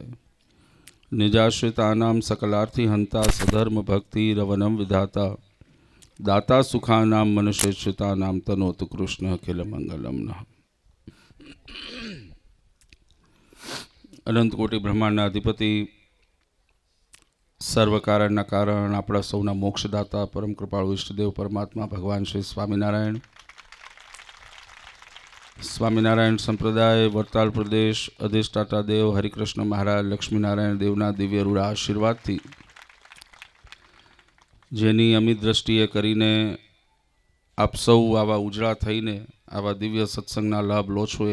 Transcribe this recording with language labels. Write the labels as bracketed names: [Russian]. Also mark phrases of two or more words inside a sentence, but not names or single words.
[Sanskrit] निजाश्रितानां सकलार्थी हंता सधर्म भक्ति रवनम विधाता दाता सुखानां मनुष्यश्रितानां तनोतु कृष्ण अखिल मंगलम नः। [Gujarati] અનંત કોટિ બ્રહ્માંડના અધિપતિ સર્વ કારણના કારણ आपણા સૌના મોક્ષદાતા પરમ કૃપાળુ ઈષ્ટદેવ પરમાત્મા ભગવાન શ્રી સ્વામિનારાયણ સંપ્રદાય વરતાલ પ્રદેશ અધિષ્ઠાતા દેવ હરિકૃષ્ણ મહારાજ લક્ષ્મીનારાયણ દેવના દિવ્ય રૂઢ આશીર્વાદથી જેની અમિત દ્રષ્ટિએ કરીને આપ સૌ આવા ઉજળા થઈને આવા દિવ્ય સત્સંગના લાભ લો છો